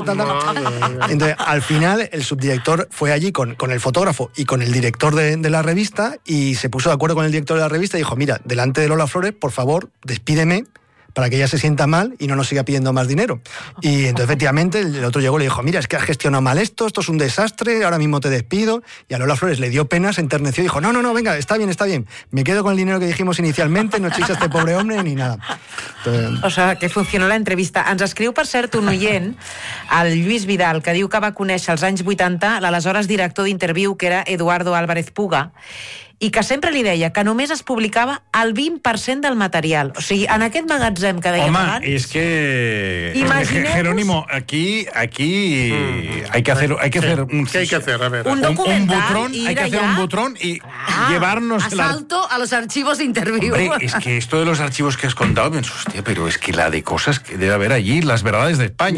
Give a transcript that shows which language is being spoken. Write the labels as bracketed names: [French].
[Spanish] Entonces, al final, el subdirector fue allí con el fotógrafo y con el director de la revista, y se puso de acuerdo con el director de la revista y dijo, mira, delante de Lola Flores, por favor, despídeme para que ella se sienta mal y no nos siga pidiendo más dinero. Y entonces, efectivamente, el otro llegó y le dijo, mira, es que has gestionado mal esto es un desastre, ahora mismo te despido. Y a Lola Flores le dio pena, se enterneció y dijo, no, venga, está bien, me quedo con el dinero que dijimos inicialmente, no echéis a este pobre hombre ni nada. Entonces... O sea, que funcionó la entrevista. [Catalan] Ens escriu, per cert, un oient, el Lluís Vidal, que diu que va conèixer als anys 80 l'aleshores director d'Interviú, que era Eduardo Álvarez Puga, i que sempre li deia que només es publicava el 20% del material. O sigui, en aquest magatzem que deia abans... Home, és que... Imagineu-vos... [Spanish] Jerónimo, aquí hay que hacer un documental, un butrón, hay que hacer [Catalan] allà? [Spanish] Un butrón y llevarnos... Asalto a los archivos de Interview. Hombre, es que esto de los archivos que has contado, me hostia, pero es que la de cosas que debe haber allí, las verdades de España...